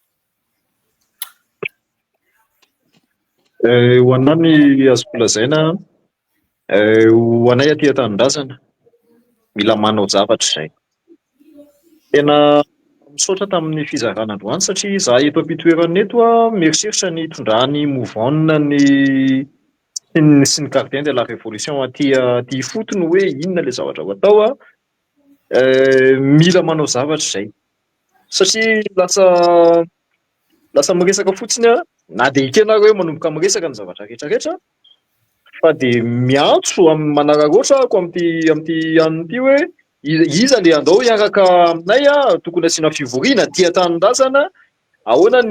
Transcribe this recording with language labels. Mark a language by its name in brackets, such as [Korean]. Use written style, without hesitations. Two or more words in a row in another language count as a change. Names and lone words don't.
[Malagasy] Ho anao ny azoko lazaina ho anay aty an-tanindrazana mila manao zavatra izay. Tena misaotra tamin'ny fizarana androany satria za eto am-pitoerana eto mieritreritra ny tondrahan'ny mouvement sy ny [French] gardien de la révolution [Malagasy] aty fotony hoe inona le zavatra ho atao mila manao zavatra izay satria lasa miresaka fotsiny na dia ikenareo hoe manomboka miresaka ny zavatra rehetrarehetra fa dia miantso amin'ny manararaotrako amin'ity an'ity hoe iza le andao hiaraka aminay tokony asiana fivoriana tia tanindrazana ahoana ny